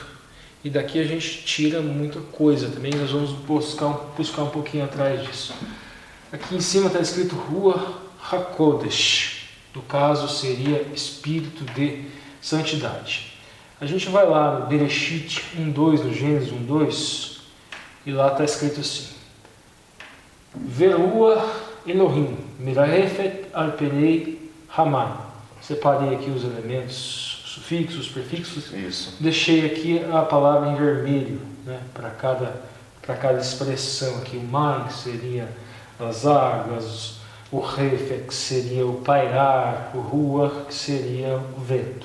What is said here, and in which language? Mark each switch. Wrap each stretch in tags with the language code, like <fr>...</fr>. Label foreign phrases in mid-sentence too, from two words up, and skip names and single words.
<pt>E daqui a gente tira muita coisa também, nós vamos buscar um pouquinho atrás disso. Aqui em cima está escrito</pt> <he>רוח הקודש,</he> <pt>no caso seria Espírito de Santidade. A gente vai lá no Bereshit 1.2, no Gênesis 1.2, e lá está escrito assim:</pt> <he>ורוח אלהים מרחפת על פני המים.</he> <pt>Separei aqui os elementos, sufixos, prefixos. Isso. Deixei aqui a palavra em vermelho, né, para cada expressão aqui. O mai, que seria as águas, o refet, que seria o pairar, o ruach, que seria o vento.</pt>